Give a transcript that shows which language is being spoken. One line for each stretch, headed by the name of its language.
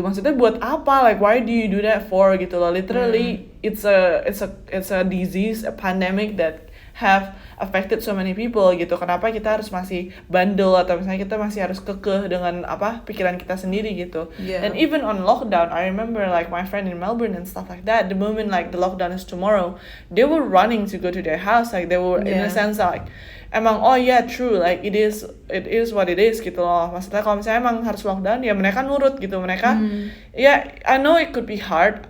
Indonesian: Maksudnya buat apa,
English: like why do you do that for
Indonesian: gitu loh.
English: Literally it's a disease, a pandemic that have affected so many people gitu.
Indonesian: Kenapa kita harus masih bandel atau misalnya kita masih harus kekeh dengan pikiran kita sendiri gitu.
English: And even on lockdown, I remember like my friend in Melbourne and stuff like that, the moment like the lockdown is tomorrow, they were running to go to their house, like they were in a sense like emang true, like it is what it is gitu loh.
Indonesian: Maksudnya kalau misalnya emang harus lockdown ya mereka nurut gitu. Mereka
English: I know it could be hard.